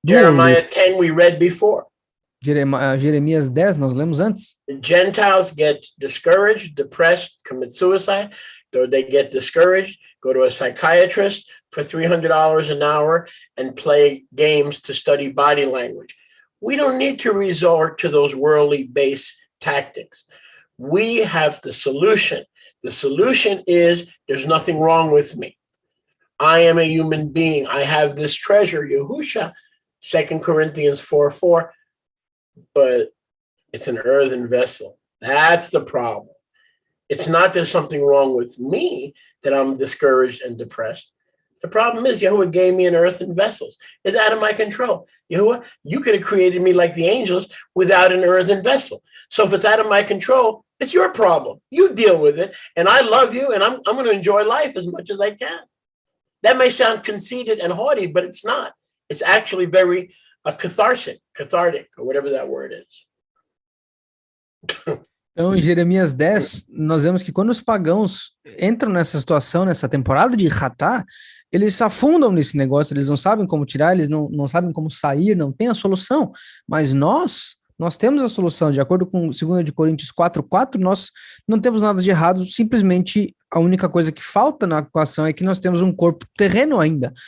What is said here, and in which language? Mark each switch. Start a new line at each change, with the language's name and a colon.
English: Jeremiah 10 we read before.
Portuguese: Jeremias 10, nós lemos antes.
English: The Gentiles get discouraged, depressed, commit suicide. They get discouraged, go to a psychiatrist for $300 an hour and play games to study body language. We don't need to resort to those worldly base tactics. We have the solution. The solution is there's nothing wrong with me. I am a human being. I have this treasure, Yahusha, 2 Corinthians 4:4. But it's an earthen vessel. That's the problem. It's not there's something wrong with me that I'm discouraged and depressed. The problem is Yahuwah gave me an earthen vessel. It's out of my control. Yahuwah, you could have created me like the angels without an earthen vessel. So if it's out of my control, it's your problem. You deal with it. And I love you, and I'm going to enjoy life as much as I can. That may sound conceited and haughty, but it's not. It's actually very cathartic, or whatever that word is.
Portuguese: Então, em Jeremias 10, nós vemos que quando os pagãos entram nessa situação, nessa temporada de Hatá, eles se afundam nesse negócio, eles não sabem como tirar, eles não sabem como sair, não tem a solução. Mas nós Nós temos a solução, de acordo com 2 de Coríntios 4:4, nós não temos nada de errado, simplesmente a única coisa que falta na equação é que nós temos um corpo terreno ainda.